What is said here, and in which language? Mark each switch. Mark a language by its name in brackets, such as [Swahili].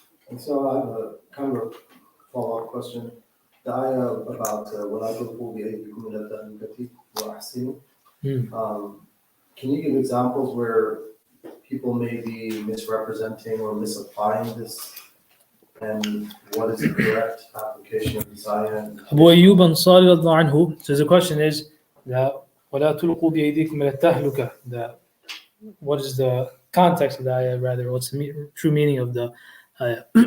[English] And so I have a kind of follow-up question. The ayah about [Arabic] وَلَا تُلْقُوا بِأَيْدِيكُمْ إِلَى التَّهْلُكَةِ وَأَحْسِنُوا. [English] Can you give examples where people may be misrepresenting or misapplying this, and what is the correct application of this ayah? Abu Ayyub Ansari radhiyallahu anhu says the question is that [Arabic] وَلَا تُلْقُوا بِأَيْدِيكُمْ إِلَى التَّهْلُكَةِ, [English] that what is the context of the ayah, rather what's the true meaning of the ayah.